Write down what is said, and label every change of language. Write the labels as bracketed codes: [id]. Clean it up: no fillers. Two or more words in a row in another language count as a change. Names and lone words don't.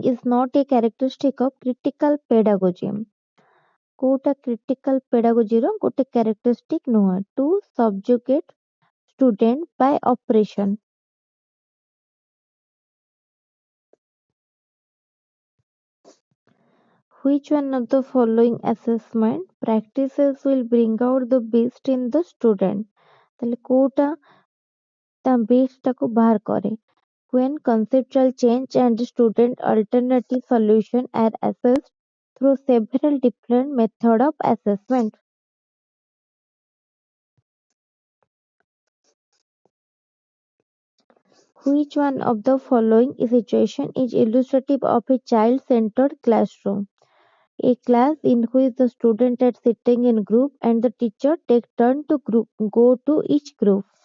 [en] is not a characteristic of critical pedagogy, [or] କୋଉଟା critical pedagogy ର ଗୋଟେ characteristic ନୁହଁ, [en] to subjugate student by oppression। Which one of the following assessment practices will bring out the best in the student, [or] ତାହେଲେ କୋଉଟା ତା best ଟାକୁ ବାହାର କରେ, [en] when conceptual change and student alternative solution are assessed through several different method of assessment। Which one of the following situation is illustrative of a child-centered classroom, a class in which the students are sitting in group and the teacher take turn to go to each group।